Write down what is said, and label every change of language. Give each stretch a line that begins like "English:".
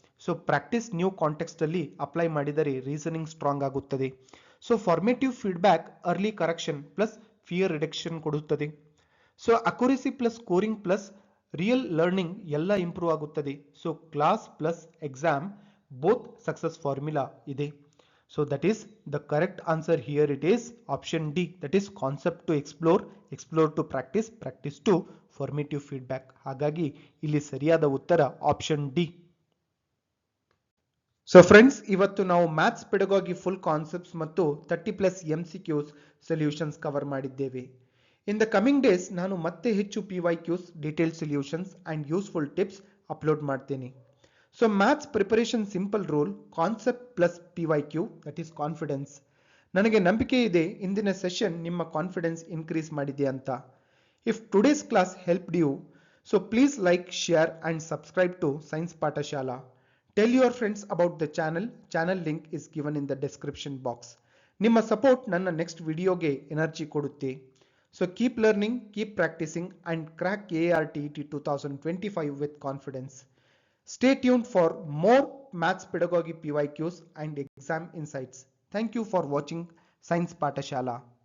Kannada: So practice new context ಅಲ್ಲಿ apply ಮಾಡಿದರೆ reasoning strong ಆಗುತ್ತದೆ. So formative feedback early correction plus fear reduction ಕೊಡುತ್ತದೆ. So accuracy plus scoring plus real learning ಎಲ್ಲ improve ಆಗುತ್ತದೆ. So class plus exam both success formula ಇದೆ.
English: So that is the correct answer here. It is option D, that is concept to explore, explore to practice, practice to formative feedback.
Kannada: ಹಾಗಾಗಿ ಇಲ್ಲಿ ಸರಿಯಾದ ಉತ್ತರ option D. So friends, ಇವತ್ತು ನಾವು maths ಪೆಡಗಾಗಿ full concepts ಮತ್ತು 30+ MCQs solutions cover ಮಾಡಿದ್ದೇವೆ.
English: in the coming days
Kannada: ನಾನು ಮತ್ತೆ ಹೆಚ್ಚು PYQs, detail solutions and useful tips upload ಮಾಡ್ತೇನೆ.
English: So maths preparation simple rule, concept plus PYQ, that is confidence.
Kannada: ನನಗೆ ನಂಬಿಕೆ ಇದೆ ಇಂದಿನ ಸೆಷನ್ ನಿಮ್ಮ ಕಾನ್ಫಿಡೆನ್ಸ್ ಇನ್ಕ್ರೀಸ್ ಮಾಡಿದೆ ಅಂತ.
English: If today's class helped you, so please like, share and subscribe to Science Pathashala. Tell your friends about the channel link is given in the description box.
Kannada: ನಿಮ್ಮ support ನನ್ನ next ವಿಡಿಯೋಗೆ energy ಕೊಡುತ್ತೆ.
English: So keep learning, keep practising and crack ARTET 2025 with confidence. Stay tuned for more maths pedagogy PYQs and exam insights. Thank you for watching Science Pathashala.